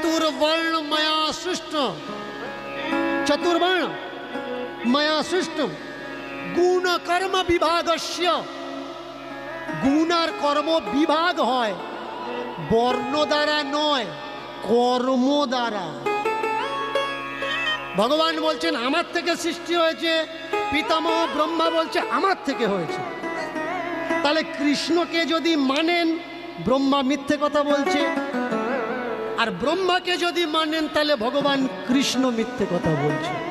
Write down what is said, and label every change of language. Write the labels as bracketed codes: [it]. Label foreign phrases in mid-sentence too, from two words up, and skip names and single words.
[sa] चतुर्वर्ण मया सृष्ट, चतुर्वर्ण मया सृष्ट गुण कर्म विभागस्य। [hi] गुण और कर्म विभाग [bn] হয় বর্ণ দ্বারা নয়, কর্ম দ্বারা। ভগবান বলছেন আমার থেকে সৃষ্টি হয়েছে, পিতামহ ব্রহ্মা বলছে আমার থেকে হয়েছে। তাহলে কৃষ্ণকে যদি মানেন ব্রহ্মা মিথ্যে কথা বলছে, আর ব্রহ্মাকে যদি মানেন তাহলে ভগবান কৃষ্ণ মিথ্যে কথা বলছে।